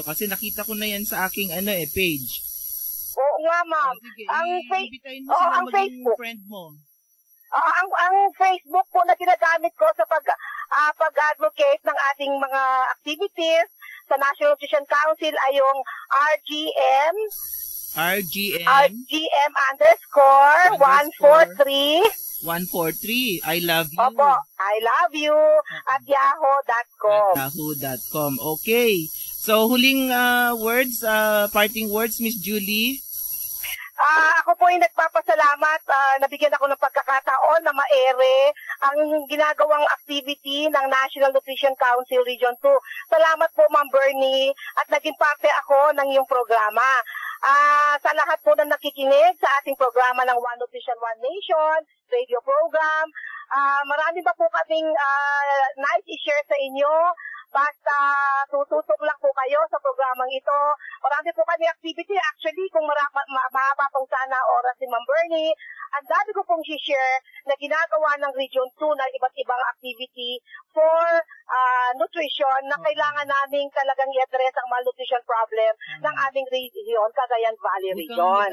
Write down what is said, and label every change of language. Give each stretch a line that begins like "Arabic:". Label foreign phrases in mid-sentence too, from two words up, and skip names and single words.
Filipino: Kasi nakita ko na yan sa aking page. Oo nga, ma'am. Ang Facebook. Friend mo. Ang Facebook po na ginagamit ko sa pag-advocate ng ating mga activities sa National Nutrition Council ay yung RGM _ 143.
English: 143. I love you. Opo, I love you at yahoo.com. Yahoo.com. Okay.
Filipino: So, huling words,
English: parting words,
Filipino: Miss Julie. Ako po ay nagpapasalamat. Nabigyan ako ng pagkakataon na maere ang ginagawang activity ng National Nutrition Council Region 2. Salamat po, Ma'am Bernie, at naging parte ako ng iyong programa. Sa lahat po na nakikinig sa ating programa ng One Nutrition, One Nation
English: radio program,
Filipino: marami ba po kaming nice i-share sa inyo? Basta tututok lang po kayo sa programang ito. Marami po kami activity. Actually, kung mahaba pong sana oras ni Ma'am Bernie, ang dami ko pong share na ginagawa ng Region 2 na iba't ibang activity
English: for nutrition
Filipino: na kailangan namin talagang i-address ang
English: malnutrition problem
Filipino: ng aming region, Cagayan Valley Region.